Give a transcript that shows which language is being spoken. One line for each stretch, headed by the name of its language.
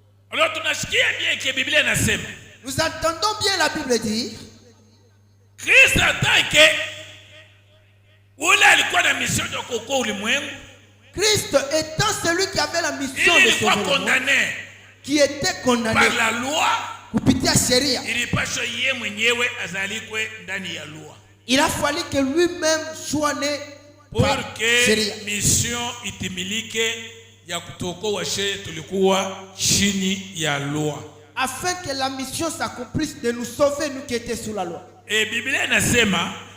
Swahili: Alors tunasikia bien que Biblia inasema.
French: Nous entendons bien la Bible dire. Christ en tant que
Swahili: ule alikuwa na mission ya kuokoa ulimwengu.
French: Christ étant celui qui avait la mission de sauver le monde, qui était condamné par la loi,
Swahili: kupitia sheria, ilipaswa yeye mwenyewe azalikwe ndani ya loi.
French: Il a fallu que lui-même soit né pour que
Swahili: mission itimilike ya kutokoa sisi tulikuwa chini ya loi.
French: Afin que la mission s'accomplisse de nous sauver nous qui étions sous la loi.
Swahili: Et Biblia inasema,